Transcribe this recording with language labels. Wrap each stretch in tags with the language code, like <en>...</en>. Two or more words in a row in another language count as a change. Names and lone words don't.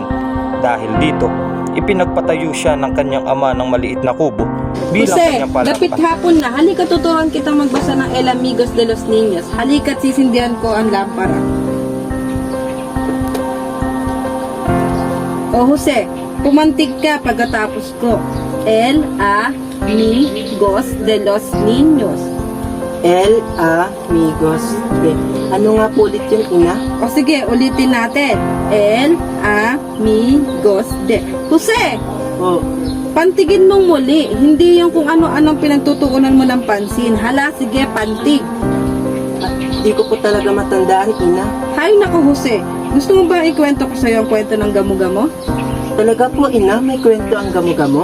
<tl>Dahil dito, ipinagpatayo siya ng kanyang ama ng maliit na kubo bilang Jose, kanyang dapit palakpak. hapon na. Halika tuturuan kitang magbasa ng El Amigos de los Niños. Halika't sisindihan ko ang lampara. O Jose, pumantig ka pagkatapos ko. El Amigos de los Niños. El Amigos de... Ano nga po ulit yung ina? O sige, ulitin natin. El Amigos de... Jose, Oh, pantigin mong muli. Hindi yung kung ano-anong pinagtutuunan mo ng pansin. Hala, sige, pantig. di ko po talaga matandaan, ina. Hay nako, Jose. Gusto mo ba ikwento ko sa'yo ang kwento ng gamo-gamo? Talaga po, ina, may kwento ang gamo-gamo?</tl>